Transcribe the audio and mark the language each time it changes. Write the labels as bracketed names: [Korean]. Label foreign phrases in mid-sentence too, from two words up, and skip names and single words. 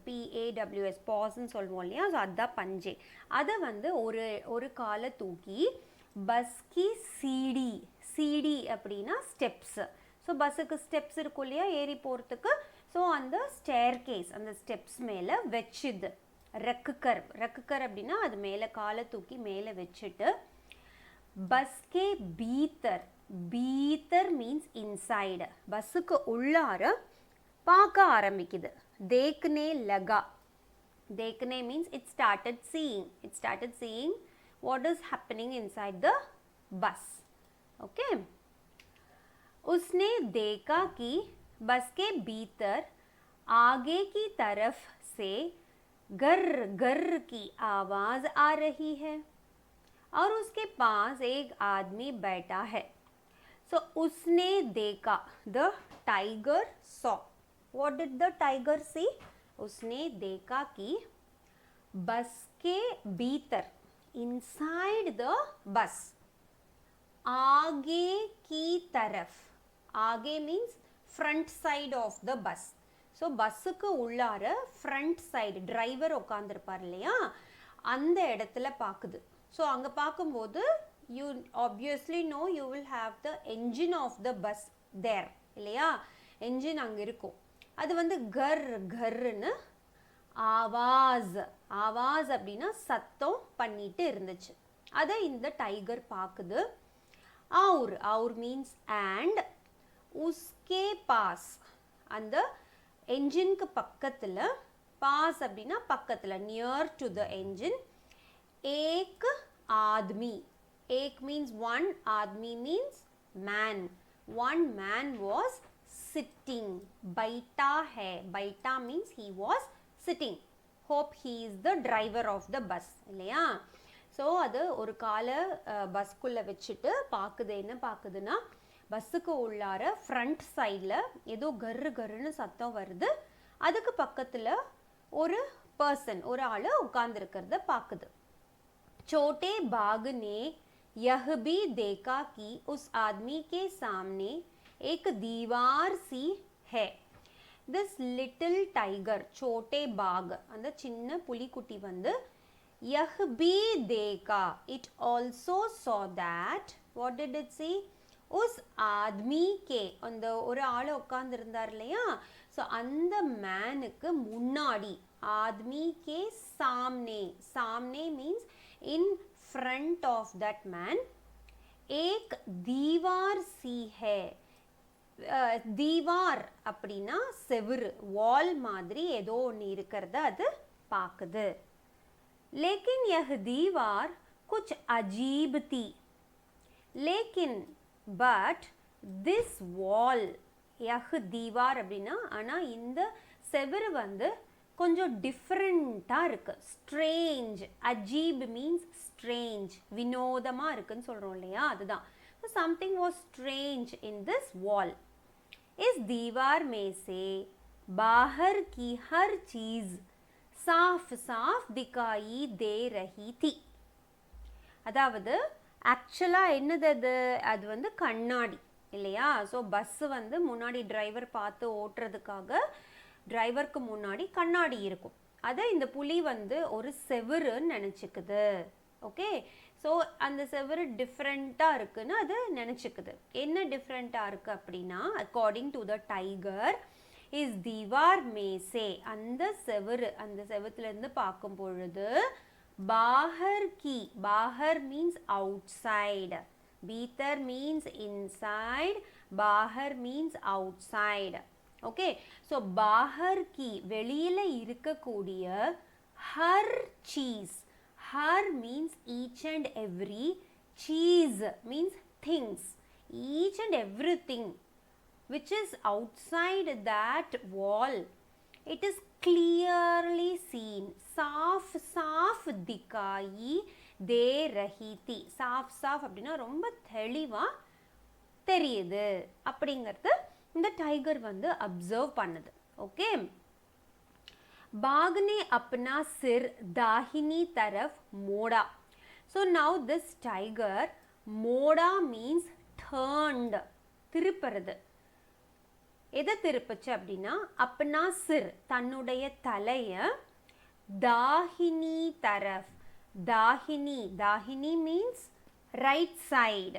[Tamil] PAWS பாஸ்ன்னு சொல்லுவோம் இல்லையா ஸோ அதுதான் பஞ்சே அதை வந்து ஒரு காலை தூக்கி [Hindi] बस की सीढ़ी [Tamil] அப்படின்னா ஸ்டெப்ஸு ஸோ பஸ்ஸுக்கு ஸ்டெப்ஸ் இருக்கும் இல்லையா ஏறி போகிறதுக்கு ஸோ அந்த ஸ்டேர்கேஸ் அந்த ஸ்டெப்ஸ் மேலே வச்சுது ரக்குக்கர் அப்படின்னா அது மேலே காலை தூக்கி மேலே வச்சுட்டு [Hindi] बस के भीतर [English] means inside [Tamil] பஸ்ஸுக்கு உள்ளார பார்க்க ஆரம்பிக்குது [Hindi] देखने [English] means it started seeing what is happening inside the bus okay [Hindi] उसने देखा कि बस के भीतर आगे की तरफ से गर की आवाज आ रही है और उसके पास एक आदमी बैठा है. So उसने देखा, [English] the tiger saw. What did the tiger see? [Hindi] उसने देखा कि बस के भीतर, [English] inside the bus, [Hindi] आगे की तरफ, आगे [English] means front side of the bus. [Tamil] ஸோ பஸ்ஸுக்கு உள்ளார ஃப்ரண்ட் சைடு டிரைவர் உட்காந்துருப்பார் இல்லையா, அந்த இடத்துல பார்க்குது. ஸோ அங்கே பார்க்கும்போது [English] you obviously know you will have the engine of the bus there [Tamil] இல்லையா, என்ஜின் அங்கே இருக்கும். அது வந்து கர் கர்ன்னு ஆவாஸ், ஆவாஸ் அப்படின்னா சத்தம் பண்ணிட்டு இருந்துச்சு. அதை இந்த டைகர் பார்க்குது. [Hindi] और और [English] means and [Hindi] उसके पास, [Tamil] அந்த என்ஜினுக்கு பக்கத்தில், பாஸ் அப்படின்னா பக்கத்தில், [English] near to the engine, [Hindi] एक आदमी, [English] एक means one, आदमी means man, one man was sitting, [Hindi] बैठा है, [English] बैठा means he was sitting, hope he is the driver of the bus இல்லையா. [Tamil] ஸோ அது ஒரு காலை பஸ்க்குள்ளே வச்சுட்டு பார்க்குது. என்ன பார்க்குதுன்னா, பஸ்ஸுக்கு உள்ளார ஃப்ரண்ட் சைடில் ஏதோ கர்ரு கர்ருன்னு சத்தம் வருது. அதுக்கு பக்கத்தில் ஒரு பர்சன், ஒரு ஆள் உட்கார்ந்துருக்கிறத பார்க்குது. [Hindi] छोटे बाघ ने यह भी देखा कि उस आदमी के सामने एक दीवार सी है. [English] This little tiger, [Hindi] छोटे बाघ, [Tamil] அந்த சின்ன புலிக்குட்டி வந்து [Hindi] यह भी देखा, [English] it also saw that, what did it see? [Hindi] उस आदमी के, [Tamil] அந்த ஒரு ஆள் உட்கார்ந்துருந்தார் இல்லையா, ஸோ அந்த மேனுக்கு முன்னாடி, [Hindi] आदमी के सामने, सामने [English] means in front of that man, [Hindi] एक दीवार सी है. [Tamil] दीवार அப்படின்னா செவுரு, வால் மாதிரி ஏதோ ஒன்று இருக்கிறத அது பார்க்குது. [Hindi] लेकिन यह दीवार कुछ अजीब थी. [English] लेकिन but this wall, [Hindi] यह दीवार [Tamil] அப்படின்னா, ஆனால் இந்த செவுரு வந்து கொஞ்சம் டிஃப்ரெண்ட்டாக இருக்குது, ஸ்ட்ரேஞ்ச். அஜீப் மீன்ஸ் ஸ்ட்ரேஞ்ச், வினோதமாக இருக்குன்னு சொல்கிறோம் இல்லையா, அதுதான். [English] so something was strange in this wall. [Hindi] இஸ் दीवार में से बाहर की हर चीज़ साफ साफ दिखाई दे रही थी. [Tamil] அதாவது ஆக்சுவலாக என்னது அது, அது வந்து கண்ணாடி இல்லையா. ஸோ பஸ்ஸு வந்து முன்னாடி டிரைவர் பார்த்து ஓட்டுறதுக்காக டிரைவருக்கு முன்னாடி கண்ணாடி இருக்கும். அதை இந்த புலி வந்து ஒரு செவுருன்னு நினச்சிக்குது. ஓகே, ஸோ அந்த செவுரு டிஃப்ரெண்ட்டாக இருக்குன்னு அது நினச்சிக்குது. என்ன டிஃப்ரெண்ட்டாக இருக்குது அப்படின்னா, [English] according to the tiger, [Hindi] इस दीवार में से, [Tamil] அந்த செவுரு, அந்த செவுத்துலேருந்து பார்க்கும் பொழுது, [Hindi] बाहर की, [English] बाहर means outside, भीतर means inside, बाहर means outside. [Tamil] ஓகே, ஸோ [Hindi] बाहर की, [Tamil] வெளியில் இருக்கக்கூடிய, [Hindi] हर चीज़, [English] हर means each and every, चीज़ means things, each and every thing which is outside that wall, it is clearly seen. [Hindi] साफ साफ दिखाई दे रही थी. साफ साफ [Tamil] அப்படின்னா ரொம்ப தெளிவாக தெரியுது அப்படிங்கிறது இந்த டைகர் வந்து அப்சர்வ் பண்ணுது. ஓகே, [Hindi] बाघ ने अपना सिर दाहिनी तरफ मोड़ा. [English] So now this tiger, मोड़ा means turned, [Tamil] திருப்புறது. எதை திருப்புச்சு அப்படின்னா, [Hindi] अपना सिर, [Tamil] தன்னுடைய தலையை, [Hindi] दाहिनी तरफ, दाहिनी, दाहिनी [English] means right side.